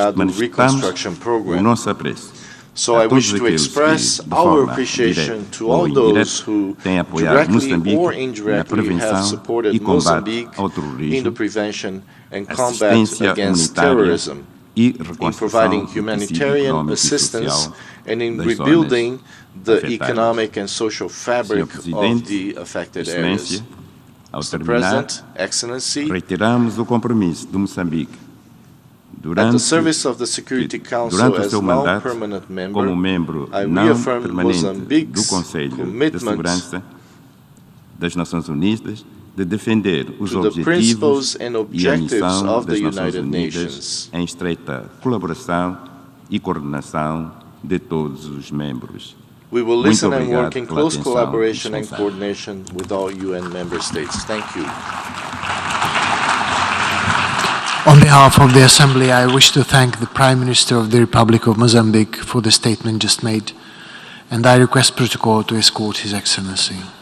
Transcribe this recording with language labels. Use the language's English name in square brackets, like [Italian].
[Portuguese] Manifestamos o nosso apreço [English] So I wish to express our appreciation to all those who directly or indirectly have supported Mozambique in the prevention and combat against terrorism, in providing humanitarian assistance and in rebuilding the economic and social fabric of the affected areas. Mr. President, Excellency, [Portuguese] reiteramos o compromisso de Moçambique [English] at the service of the Security Council as now permanent member, I reaffirm Mozambique's commitment [Portuguese] das Nações Unidas de defender os objetivos e a missão das Nações Unidas em estreita colaboração e coordenação de todos os membros. [English] We will listen and work in close collaboration and coordination with all UN member states. Thank you. On behalf of the Assembly, I wish to thank the Prime Minister of the Republic of Mozambique for the statement just made, and I request protocol to escort His Excellency.